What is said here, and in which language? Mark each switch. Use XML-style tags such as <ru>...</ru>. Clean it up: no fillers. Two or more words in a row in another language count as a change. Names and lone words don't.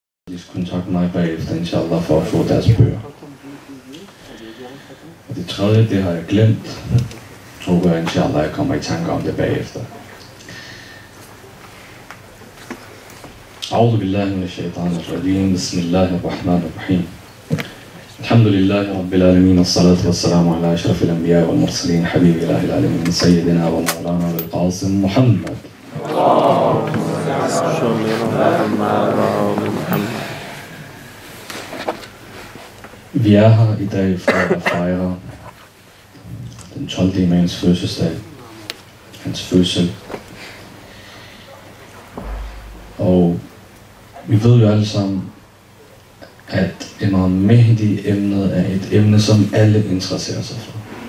<da>kontakte mig bagefter, inshallah, for at få deres bøger. Og det tredje, det har jeg glemt. Håber jeg, inshallah, jeg kommer i tanke om det bagefter.</da> <ar>أعوذ بالله من الشيطان الرجيم بسم الله الرحمن الرحيم الحمد لله رب العالمين والصلاة والسلام على أشرف الأنبياء والمرسلين حبيب إله العالمين سيدنا ومولانا القاسم محمد.</ar> <da>Vi er her i dag for at fejre den 12. imams fødselsdag, hans fødsel. Og vi ved jo alle sammen, at Imam Mahdi-emnet er et emne, som alle interesserer sig for.</da>